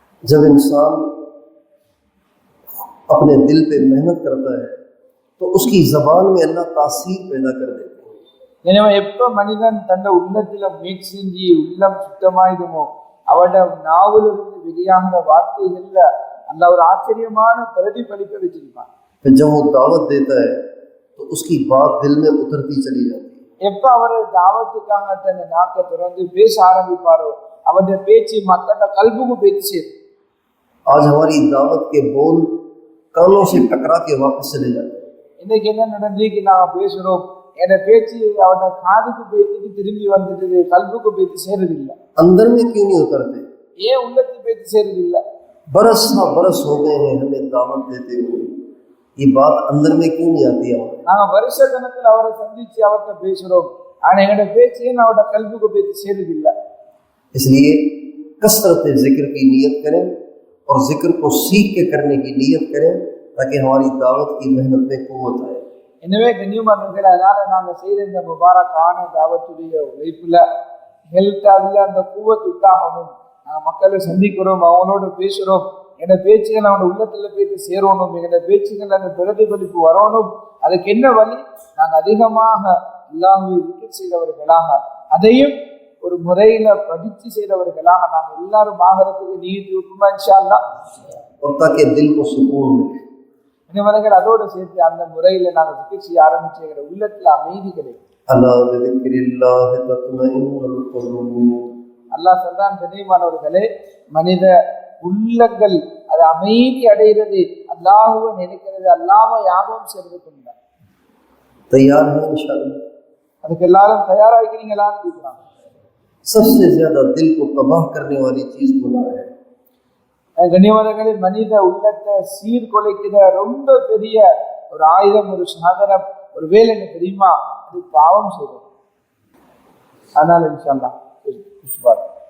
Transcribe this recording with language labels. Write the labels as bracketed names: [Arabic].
[Hindi] जब इंसान अपने दिल पे मेहनत करता है तो उसकी ज़बान में अल्लाह तासीर पैदा कर देते हैं। [Tamil] எனவே எப்ப மனிதன் தன்னை உள்ளத்துல முயற்சி செஞ்சு உள்ளம் சுத்தமாயிடுமோ அவட நாவிலிருந்து வெளியாகிற வார்த்தைகள்ல அல்லாஹ் ஒரு ஆச்சரியமான பிரதிபலிப்பை வச்சிருப்பான்। [Hindi] फिर जब वो दावत देता है तो उसकी बात दिल में उतरती चली जाती है। [Tamil] எப்ப அவர் தாவத்துக்காக தன் நாக்கை திறந்து பேச ஆரம்பிப்பாரோ அவருடைய பேச்சு மக்களோட கல்புக்கு போய் சேரும்। [Hindi] आज हमारी दावत के बोल कानों से टकरा के वापस चले जाते हैं। [Tamil] இன்னைக்கு என்ன நடந்துச்சு, நாங்க பேசுறோம், என் பேச்சு அவனோட காதுக்கு போயிட்டு திரும்பி வந்துட்டு கல்புக்கு போயிட்டு சேருது இல்ல। [Hindi] अंदर में क्यों नहीं उतरते? [Tamil] ஏன் உள்ளத்துக்கு போயிட்டு சேருது இல்ல? [Hindi] बरस ना बरस हो गए हैं हमें दावत देते हुए, ये बात अंदर में क्यों नहीं आती है? [Tamil] நாங்க வருஷ கணக்கில் அவரை சந்திச்சு அவர்கிட்ட பேசுறோம், ஆனா எங்களோட பேச்சு ஏன் அவரோட கல்புக்கு போயிட்டு சேருது இல்ல? [Hindi] इसलिए कसरत जिक्र की नीयत करें और जिक्र को सीख के करने की नीयत करें ताकि हमारी दावत की मेहनत में क़ुव्वत आए। [Tamil] எனவே கண்ணியமானவர்கள், அதனால நாங்க செய்யற இந்த முபாரக்கான தாவத்துடைய உழைப்புல ஹெல்த் அதுல அந்த கூவத்து உண்டாகணும். நாங்க மக்களை சந்திக்கிறோம், அவங்களோட பேசுறோம், எங்க பேச்சுகள் அவனோட உள்ளத்துல போயிட்டு சேரணும், எங்க பேச்சுகள் அந்த பிரதிபலிப்பு வரணும். அதுக்கு என்ன வழி? நாங்க அதிகமாக அல்லாஹ்வை திக்ர் செய்தவர்களாக, அதையும் ஒரு முறையில படிச்சு செய்தவர்களாக நாங்க எல்லாரும் ஆகிறதுக்கு நீதி இருக்குமா இன்ஷா அல்லாஹ். [Hindi] और ताकि दिल को सुकून मिले। [Tamil] இனிமேல் அதோடு சேர்த்து அந்த முறையில நாங்க திக்ர் செய்ய ஆரம்பிச்சு எங்க உள்ளத்துல அமைதி கிடைக்கும். [Arabic] अला बिज़िक्रिल्लाह तत्मइन्नुल कुलूब। [Tamil] அல்லாஹ் சொல்றான், கண்ணியமானவர்களே, மனித உள்ளங்கள் அது அமைதி அடைகிறது அல்லாஹ்வை நினைக்கிறது, அல்லாஹ்வை ஞாபகம் செய்வது கொண்டார். [Hindi] तैयार है इंशाअल्लाह? [Tamil] அதுக்கு எல்லாரும் தயாராகிறீங்களான்னு கேட்கிறாங்க. [Hindi] सबसे ज्यादा दिल को तबाह करने वाली चीज गुनाह है। [Tamil] கண்ணியமானவர்களே, மனித உள்ளத்தை சீர்குலைக்கிற ரொம்ப பெரிய ஒரு ஆயுதம், ஒரு சாதனம், ஒரு வேலை என்ன தெரியுமா? அது பாவம் செய்வது. அதனால இன்ஷா அல்லாஹ்